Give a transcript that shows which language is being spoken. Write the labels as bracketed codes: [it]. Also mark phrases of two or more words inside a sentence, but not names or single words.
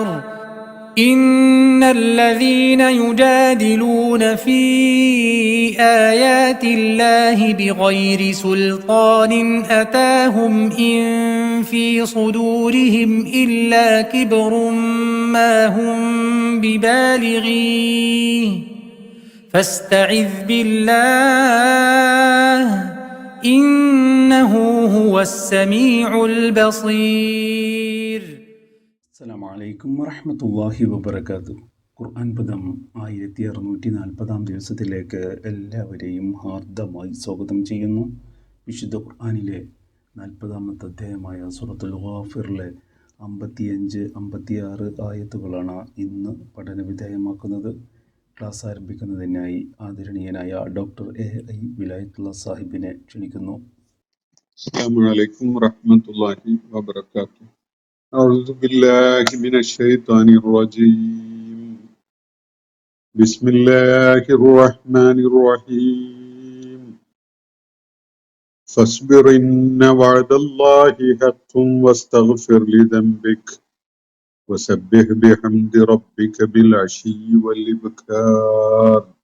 [ar] إن الذين يجادلون في آيات الله بغير سلطان أتاهم إن في صدورهم إلا كبر ما هم ببالغيه فاستعذ بالله إنه هو السميع البصير. السلام عليكم ورحمة الله وبركاته. [ml] ഖുർആൻ പദം 1640 ദിവസത്തിലേക്ക് എല്ലാവരെയും ഹാർദമായി സ്വാഗതം ചെയ്യുന്നു. വിശുദ്ധ ഖുർആനിലെ 40 അധ്യായമായ സൂറത്തുൽ ഗാഫിറിലെ 55-56 ആയത്തുകളാണ് ഇന്ന് പഠനവിധേയമാക്കുന്നത്. ക്ലാസ് ആരംഭിക്കുന്നതിനായി ആദരണീയനായ ഡോക്ടർ AI വിലായത്തുള്ള സാഹിബിനെ ക്ഷണിക്കുന്നു. [ar] السلام عليكم ورحمة الله وبركاته. أعوذ بالله من الشيطان الرجيم. بسم الله الرحمن الرحيم. فاصبر إن وعد الله حق واستغفر لذنبك وسبح بحمد ربك بالعشي والإبكار.